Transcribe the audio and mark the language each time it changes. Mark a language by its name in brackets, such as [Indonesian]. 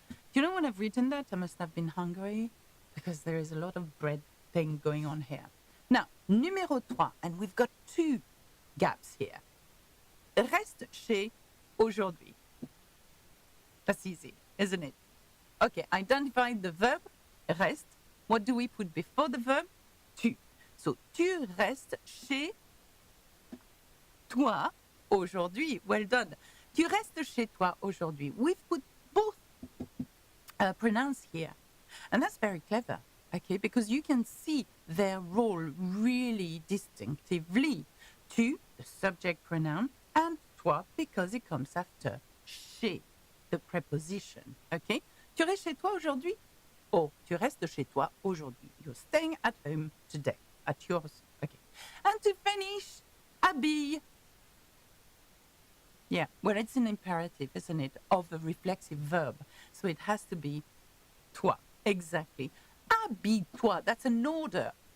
[English] Do you know when I've written that? I must have been hungry because there is a lot of bread thing going on here. Now, numéro 3, and we've got 2 gaps here. [French] Reste chez aujourd'hui. [English] That's easy, isn't it? Okay, identify the verb, reste. What do we put before the verb? [French] Tu. [English] So, [French] tu restes chez toi aujourd'hui. [English] Well done. [French] Tu restes chez toi aujourd'hui. [English] We've put both pronouns here. And that's very clever, okay? Because you can see their role really distinctively. Tu, the subject pronoun, and toi, because it comes after chez, the preposition, okay? [French] Tu restes chez toi aujourd'hui? Oh, tu restes chez toi aujourd'hui. [English] You're staying at home today, at yours. Okay. And to finish, habille. Yeah, well, it's an imperative, isn't it, of a reflexive verb. So it has to be toi. Exactly. Habille-toi. That's an order.